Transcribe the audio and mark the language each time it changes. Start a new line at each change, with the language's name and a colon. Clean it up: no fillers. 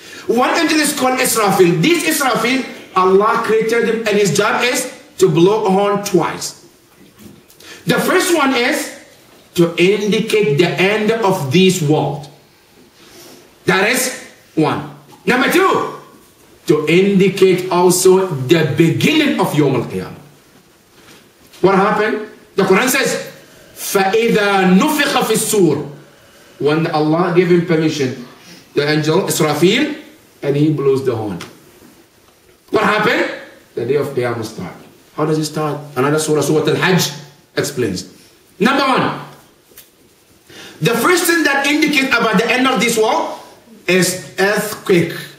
English: One angel is called Israfil. This Israfil, Allah created him and his job is to blow a horn twice. The first one is to indicate the end of this world. That is one. Number two, to indicate also the beginning of Yawm al-Qiyamah. What happened? The Quran says,
Arabic: فَإِذَا نُفِخَ فِي السُّورِ.
English: When Allah gave him permission, the angel Israfil, and he blows the horn. What happened? The day of Qiyamah start. How does it start? Another surah, Surah Al-Hajj, explains. Number one, the first thing that indicates about the end of this world is earthquake.